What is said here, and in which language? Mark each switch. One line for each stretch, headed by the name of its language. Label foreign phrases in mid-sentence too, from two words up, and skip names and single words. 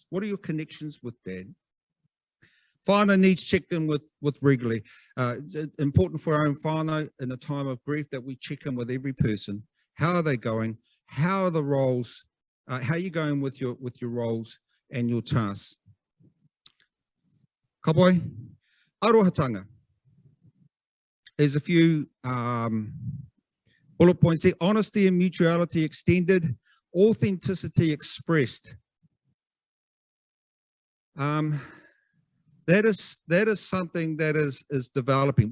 English: What are your connections with Dad? Whānau needs checked in with regularly. It's important for our own whānau in a time of grief that we check in with every person. How are they going? How are the roles? How are you going with your roles and your tasks?
Māori: Ka pai, arohatanga.
English: There's a few bullet points there. Honesty and mutuality extended. Authenticity expressed. That is something that is developing.